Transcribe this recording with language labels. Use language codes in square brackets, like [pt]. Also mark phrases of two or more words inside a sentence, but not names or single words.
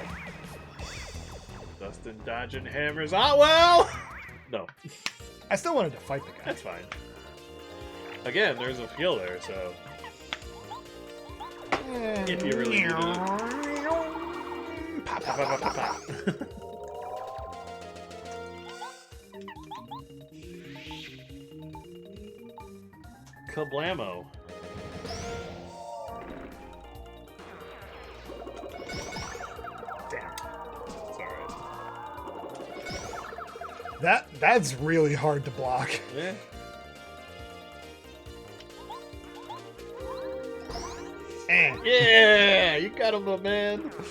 [en] Dustin dodging hammers. Ah, well. No, I still wanted to fight the guy. that's fine. Again, there's a heal there, so if you really needed it. Pop, Pa, pop, pa, pop, pa, pop, pa, pop. pa. Kablamo. Damn. It's alright. That's really hard to block. Yeah. Yeah, you got him, my man.